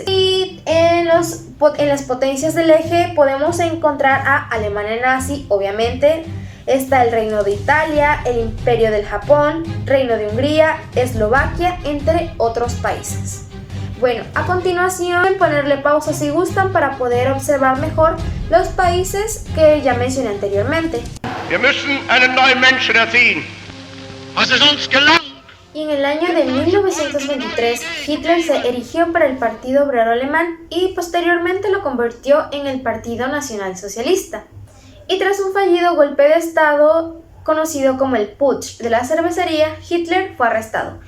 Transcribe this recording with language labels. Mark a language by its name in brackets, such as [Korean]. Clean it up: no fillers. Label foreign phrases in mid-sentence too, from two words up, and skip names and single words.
[Spanish] Y en las potencias del eje podemos encontrar a Alemania nazi, obviamente. Está el Reino de Italia, el Imperio del Japón, Reino de Hungría, Eslovaquia, entre otros países. Bueno, a continuación ponerle pausa si gustan para poder observar mejor los países que ya mencioné anteriormente. [German] Wir müssen einen neuen Menschen erziehen. Was es uns gelang. [Spanish] Y en el año de 1923, Hitler se erigió para el Partido Obrero Alemán y posteriormente lo convirtió en el Partido Nacional Socialista. Y tras un fallido golpe de estado conocido como el Putsch de la cervecería, Hitler fue arrestado.